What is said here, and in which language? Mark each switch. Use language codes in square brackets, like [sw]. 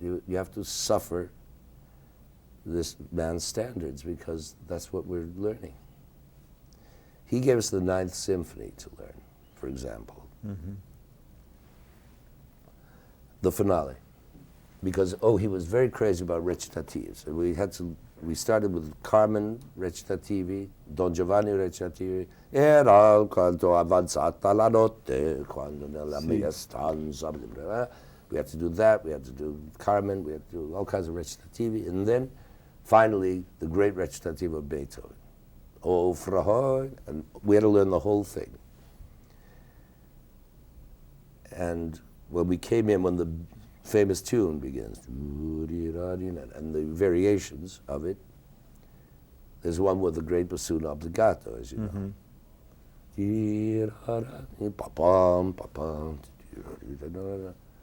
[en] You have to suffer this man's standards, because that's what we're learning. He gave us the Ninth Symphony to learn, for example. The finale. Because, he was very crazy about recitatives. And we started with Carmen recitativi, Don Giovanni recitativi, [it] era quanto avanzata la notte, quando nella mia stanza. [en] We had to do that, we had to do Carmen, we had to do all kinds of recitativi, and then finally the great recitative of Beethoven. Oh, Frau, and we had to learn the whole thing. And when we came in, when the famous tune begins, and the variations of it, there's one with the great bassoon obbligato, as you know.